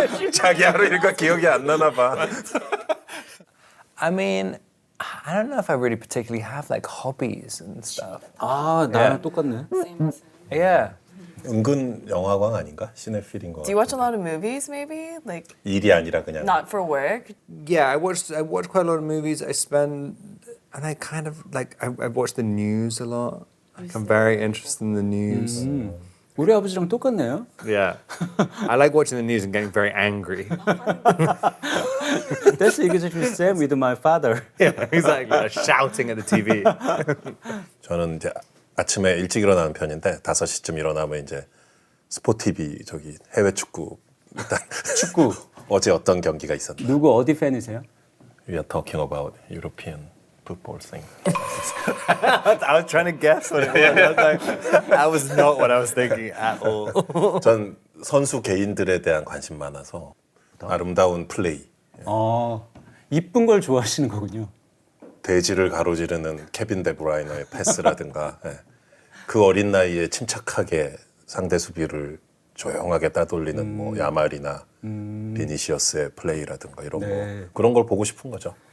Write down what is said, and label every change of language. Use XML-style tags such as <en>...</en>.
<ko>자기 하루 일과 기억이 안 나나 봐.</ko> <en>I mean, I don't know if I really particularly have like hobbies and stuff.</en> <ko>아, 나랑 똑같네.</ko> <en>Yeah.</en> <ko>은근 영화광 아닌가? 시네필인 거.</ko> <en>Do you watch a lot of movies maybe? Like</en> <ko>일이 아니라 그냥.</ko> <en>not for work? Yeah, I watch quite a lot of movies. And I kind of like I watch the news a lot. Like I'm very interested in the news.</en> <ko>우리 아버지랑 똑같네요.</ko> <en>Yeah, I like watching the news and getting very angry. That's exactly the same with my father. Yeah, exactly. Shouting at the TV.</en> <ko>저는 이제 아침에 일찍 일어나는 편인데 5시쯤 일어나면 이제 스포티비 저기 해외 축구 일단 축구. 어제 어떤 경기가 있었나? 누구 어디 팬이세요?</ko> <en>We are talking about European football thing. I was trying to guess what it was. That was not what I was thinking at all.</en> <ko>전 선수 개인들에 대한 관심 많아서 아름다운 플레이, 이쁜 걸 좋아하시는 거군요. 대지를 가로지르는 케빈 데브라이너의 패스라든가 그 어린 나이에 침착하게 상대 수비를 조용하게 따돌리는 뭐 야말이나 비니시어스의 플레이라든가 이런 거 그런 걸 보고 싶은 거죠.</ko>